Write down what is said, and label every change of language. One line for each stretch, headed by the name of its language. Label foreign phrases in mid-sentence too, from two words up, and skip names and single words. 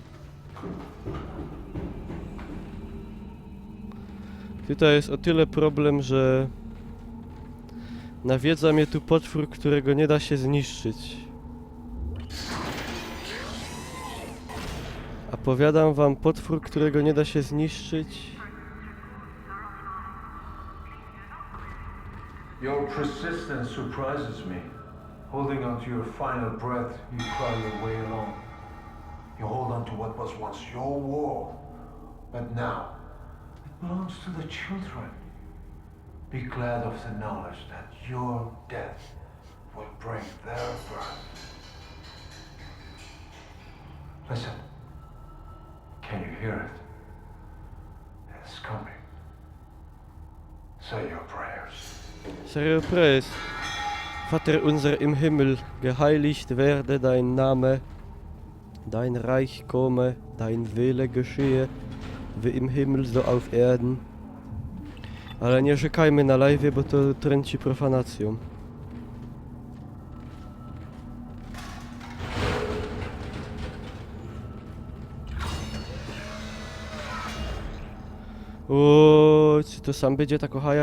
Polish: Tutaj jest o tyle problem, że nawiedza mnie tu potwór, którego nie da się zniszczyć. A powiadam wam, potwór, którego nie da się zniszczyć.
English: Your persistence surprises me. Holding on to your final breath, you cry your way along. You hold on to what was once your world, but now it belongs to the children. Be glad of the knowledge that your death will bring their birth. Listen. Can you hear it? It's coming. Say your prayers. Serio Preis.
German: Vater unser im Himmel, geheiligt werde dein Name, dein Reich komme, dein Wille geschehe, wie im Himmel so auf Erden.
Polish: Ale nie rzekajmy na live, bo to trąci profanacją. O, czy to sam będzie ta kochaja?